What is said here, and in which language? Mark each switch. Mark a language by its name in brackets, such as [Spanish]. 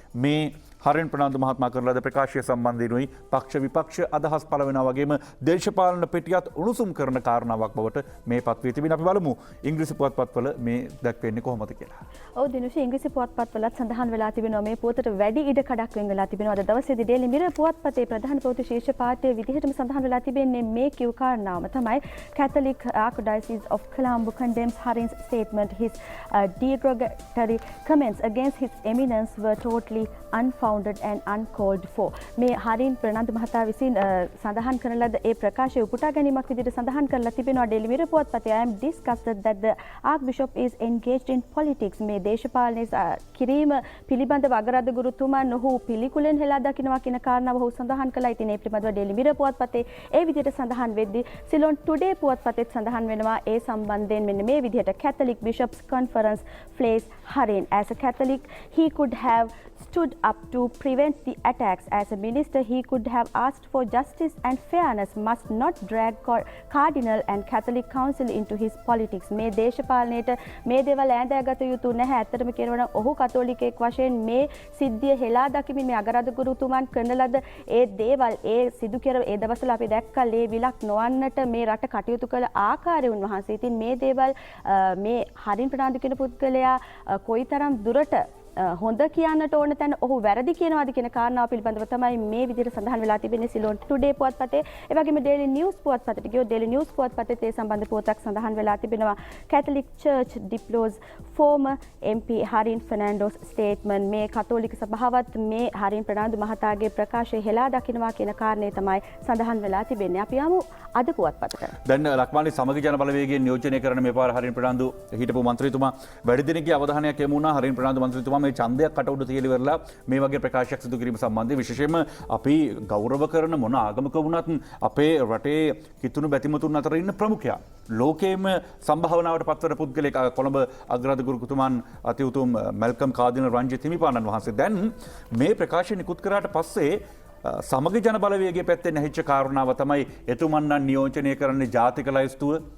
[Sinhala] මේ හරින් ප්‍රනාන්දු මහත්මයා කරන ලද ප්‍රකාශය සම්බන්ධයෙන්ුයි පක්ෂ විපක්ෂ අදහස් පළ වෙනවා වගේම දේශපාලන පිටියත් උණුසුම් කරන කාරණාවක් බවට මේ පත් වී තිබෙන. අපි බලමු ඉංග්‍රීසි පුවත්පත්වල මේ දැක්වෙන්නේ කොහොමද කියලා. ඔව් දිනුෂි ඉංග්‍රීසි පුවත්පත්වලත් සඳහන් වෙලා තිබෙනවා මේ පුවතට වැඩි ඉඩ කඩක් වෙන් වෙලා තිබෙනවා. අද දවසේදී ඩේලි මිරර් පුවත්පතේ ප්‍රධාන ප්‍රවෘත්ති ශීර්ෂ පාඨයේ විදිහටම සඳහන් වෙලා තිබෙන්නේ මේ කිව් කාරණාවම තමයි [English] Catholic Archdiocese of Colombo condemns Harin's statement. His derogatory comments against His Eminence were totally unfounded and uncalled for. [Sinhala] මේ හරින් ප්‍රනාන්දු මහතා විසින් සඳහන් කරන ලද ඒ ප්‍රකාශය උපුටා ගැනීමක් විදිහට සඳහන් කරලා තිබෙනවා daily mirror පුවත්පතේ. [English] I am disgusted that the Archbishop is engaged in politics. [Sinhala] මේ දේශපාලනය කිරීම පිළිබඳව අගරදගුරුතුමන් ඔහු පිළිකුලෙන් හෙලා දකිනවා කියන කාරණාව ඔහු සඳහන් කළා. ඉතින් ඒ පිළිබඳව ඩේලි මිරර් පුවත්පතේ ඒ විදිහට සඳහන් වෙද්දී සිලොන් ටුඩේ පුවත්පතේත් සඳහන් වෙනවා ඒ සම්බන්ධයෙන් මෙන්න මේ විදිහට [English] Catholic Bishops Conference flays Harin. As a Catholic, he could have stood up to prevent the attacks. As a minister, he could have asked for justice and fairness, must not drag Cardinal and Catholic Council into his politics. [Sinhala] මේ දේශපාලනයට මේ දේවල් ඈඳගත යුතු නැහැ. ඇත්තටම කියනවා නම් ඔහු කතෝලිකයෙක් වශයෙන් මේ සිද්ධිය හෙලා දකිමින් මේ අගරාධගුරුතුමන් කරන ලද ඒ දේවල් ඒ සිදු කර ඒ දවස්වල අපි දැක්කා ලේ විලක් නොවන්නට මේ රට කටයුතු කළ ආකාරය උන්වහන්සේ. ඉතින් මේ දේවල් මේ හරින් ප්‍රනාන්දු කියන පුද්ගලයා කොයිතරම් දුරට හොඳ කියන්නට ඕන තැන ඔහු වැරදි කියනවාද කියන කාරණාව පිළිබඳව තමයි මේ විදිහට සඳහන් වෙලා තිබෙන්නේ සිලෝන් ටුඩේ පුවත්පතේ. ඒ වගේම ඩේලි නිවුස් පුවත්පතට ගියොත් ඩේලි නිවුස් පුවත්පතේ ඒ සම්බන්ධ පුවතක් සඳහන් වෙලා තිබෙනවා. [English] Catholic Church deploys former MP Harin Fernando's statement. [Sinhala] මේ කතෝලික සභාවත් මේ හරින් ප්‍රනාන්දු මහතාගේ ප්‍රකාශය හෙලා දකින්නවා කියන කාරණේ තමයි සඳහන් වෙලා තිබෙන්නේ. අපි යමු අද පුවත්පතට. දැන් ලක්මානි සමගි ජන බලවේගයෙන් නියෝජනය කරන මේ පාර හරින් ප්‍රනාන්දු හිටපු මන්ත්‍රීතුමා වැඩි දිනකේ අවධානයක් යොමු වුණා. හරින් ප්‍රනාන්දු මන්ත්‍රීතුමා මේ ඡන්දයක් කටඋඩ තියලා ඉවරලා මේ වගේ ප්‍රකාශයක් සිදු කිරීම සම්බන්ධයෙන් විශේෂයෙන්ම අපි ගෞරව කරන මොන ආගමක වුණත් අපේ රටේ කිතුණු බැතිමතුන් අතර ඉන්න ප්‍රමුඛයා ලෝකයේම සම්භාවනාවට පත්වන පුද්ගලෙක් කොළඹ අග්‍රාධිගුරුතුමන් අති උතුම් මැල්කම් කාදිනල් රංජිත් හිමිපාණන් වහන්සේ දැන් මේ ප්‍රකාශය නිකුත් කරාට පස්සේ සමගි ජන බලවේගයේ පැත්තෙන් ඇහිච්ච කාරණාව තමයි එතුමන් නම් නියෝජනය කරන්නේ ජාතික ලයිස්තුව.